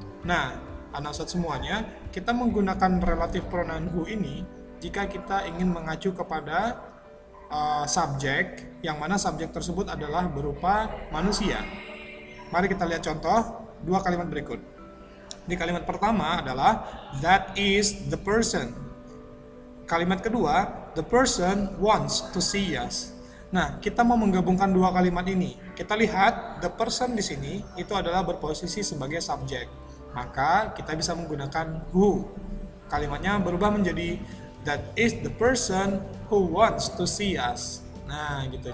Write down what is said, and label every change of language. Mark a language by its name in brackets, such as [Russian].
[Indonesian] Nah, anak ustadz semuanya, kita menggunakan relative pronoun who ini jika kita ingin mengacu kepada subjek, yang mana subjek tersebut adalah berupa manusia. Mari kita lihat contoh dua kalimat berikut. Di kalimat pertama adalah [English] that is the person. [Indonesian] Kalimat kedua, [English] the person wants to see us. [Indonesian] Nah, kita mau menggabungkan dua kalimat ini. Kita lihat the person di sini itu adalah berposisi sebagai subjek. Maka kita bisa menggunakan [English] who. [Indonesian] Kalimatnya berubah menjadi [English] that is the person who wants to see us. [Indonesian] Nah, gitu.